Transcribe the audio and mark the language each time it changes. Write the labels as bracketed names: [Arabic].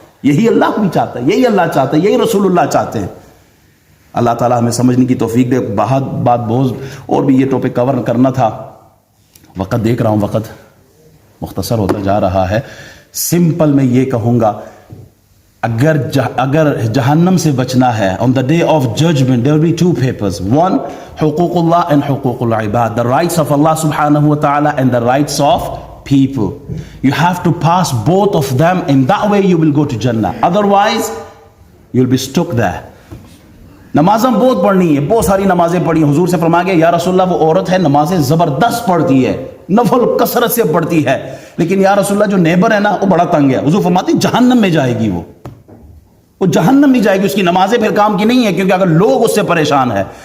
[Urdu] یہی اللہ بھی چاہتا ہے, یہی اللہ چاہتا ہے, یہی رسول اللہ چاہتے ہیں. اللہ تعالیٰ ہمیں سمجھنے کی توفیق دے. بہت اور بھی یہ ٹاپک کور کرنا تھا, وقت دیکھ رہا ہوں وقت مختصر ہوتا جا رہا ہے. سمپل میں یہ کہوں گا, اگر جہنم سے بچنا ہے, [English] on the day of judgment there will be two papers. One, حقوق اللہ and حقوق العباد, the rights of Allah subhanahu wa ta'ala and the rights of people. You have to pass both of them, in that way you will go to Jannah. Otherwise you'll be stuck there. [Urdu] نمازیں بہت پڑھنی ہے, بہت ساری نمازیں پڑھی. حضور سے فرمایا گیا یا رسول اللہ وہ عورت ہے نمازیں زبردست پڑھتی ہے, نفل کثرت سے پڑھتی ہے, لیکن یا رسول اللہ جو نیبر ہے نا وہ بڑا تنگ ہے. حضور فرماتے جہنم میں جائے گی, وہ جہنم میں جائے گی, اس کی نمازیں پھر کام کی نہیں ہے, کیونکہ اگر لوگ اس سے پریشان ہے.